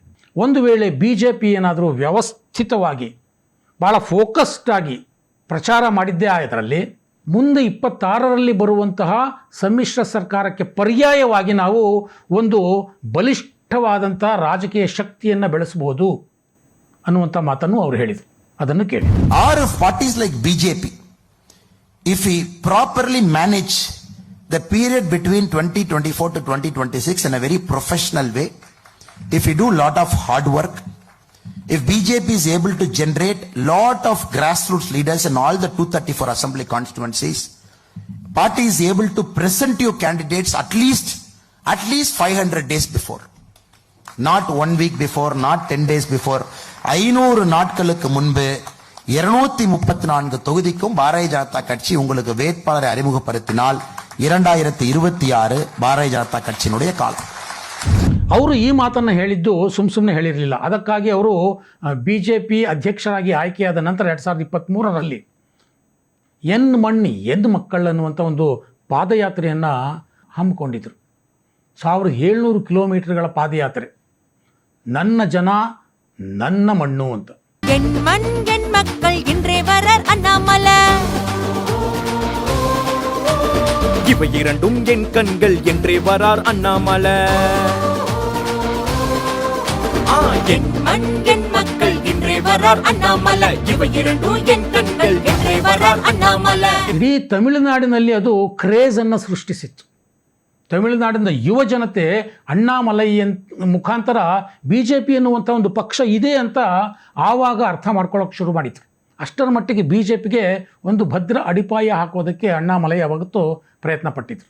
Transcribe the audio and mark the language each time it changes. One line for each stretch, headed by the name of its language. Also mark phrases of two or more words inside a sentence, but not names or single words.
Kannada: ಒಂದು ವೇಳೆ BJP ಏನಾದರೂ ವ್ಯವಸ್ಥಿತವಾಗಿ ಭಾಳ ಫೋಕಸ್ಡ್ ಆಗಿ ಪ್ರಚಾರ ಮಾಡಿದ್ದೇ ಅದರಲ್ಲಿ ಮುಂದೆ 26ರಲ್ಲಿ ಬರುವಂತಹ ಸಮ್ಮಿಶ್ರ ಸರ್ಕಾರಕ್ಕೆ ಪರ್ಯಾಯವಾಗಿ ನಾವು ಒಂದು ಬಲಿಷ್ಠವಾದಂಥ ರಾಜಕೀಯ ಶಕ್ತಿಯನ್ನು ಬೆಳೆಸಬಹುದು ಅನ್ನುವಂಥ ಮಾತನ್ನು ಅವರು ಹೇಳಿದರು. ಅದನ್ನು ಕೇಳಿ.
English: Or if parties like BJP, if we properly manage the period between 2024 to 2026 in a very professional way, if we do lot of hard work, if BJP is able to generate lot of grassroots leaders in all the 234 assembly constituencies, party is able to present you candidates at least 500 days before, not 1 week before, not 10 days before.
Tamil: 500 நாட்களுக்கு முன்பு 234 தொகுதிக்கும் பாரதிய ஜனதா கட்சி உங்களுக்கு வேட்பாளரை அறிமுகப்படுத்தினால் 2026 பாரதிய ஜனதா கட்சியினுடைய ಕಾಲ.
Kannada: ಅವರು ಈ ಮಾತನ್ನು ಹೇಳಿದ್ದು ಸುಮ್ಮನೆ ಹೇಳಿರಲಿಲ್ಲ. ಅದಕ್ಕಾಗಿ ಅವರು BJP ಅಧ್ಯಕ್ಷರಾಗಿ ಆಯ್ಕೆಯಾದ ನಂತರ 2023ರಲ್ಲಿ ಎನ್ ಮಣ್ಣಿ ಎಂದ್ ಮಕ್ಕಳು ಅನ್ನುವಂಥ ಒಂದು ಪಾದಯಾತ್ರೆಯನ್ನು ಹಮ್ಮಿಕೊಂಡಿದ್ರು. 1700 ಕಿಲೋಮೀಟರ್ಗಳ ಪಾದಯಾತ್ರೆ. ನನ್ನ ಜನ ನನ್ನ ಮಣ್ಣು ಅಂತ.
Tamil: என் மண் என் மக்கள் இன்றே வரார் அண்ணாமலை. இவை இரண்டும் என் கண்கள் என்றே வரார் அண்ணாமலை. என் மண் என் மக்கள் இன்றே வரார் அண்ணாமலை. ಇவை இரண்டும் என் கண்கள் என்றே வரார் அண்ணாமலை.
Kannada: ಇಡೀ ತಮಿಳುನಾಡಿನಲ್ಲಿ ಅದು ಕ್ರೇಜನ್ನು ಸೃಷ್ಟಿಸಿತ್ತು. ತಮಿಳುನಾಡಿನ ಯುವ ಜನತೆ ಅಣ್ಣಾಮಲೈ ಮುಖಾಂತರ BJP ಎನ್ನುವಂಥ ಒಂದು ಪಕ್ಷ ಇದೆ ಅಂತ ಆವಾಗ ಅರ್ಥ ಮಾಡ್ಕೊಳ್ಳೋಕೆ ಶುರು ಮಾಡಿದ್ರು. ಅಷ್ಟರ ಮಟ್ಟಿಗೆ BJPಗೆ ಒಂದು ಭದ್ರ ಅಡಿಪಾಯ ಹಾಕೋದಕ್ಕೆ ಅಣ್ಣಾಮಲೈ ಯಾವತ್ತೂ ಪ್ರಯತ್ನ ಪಟ್ಟಿದ್ರು.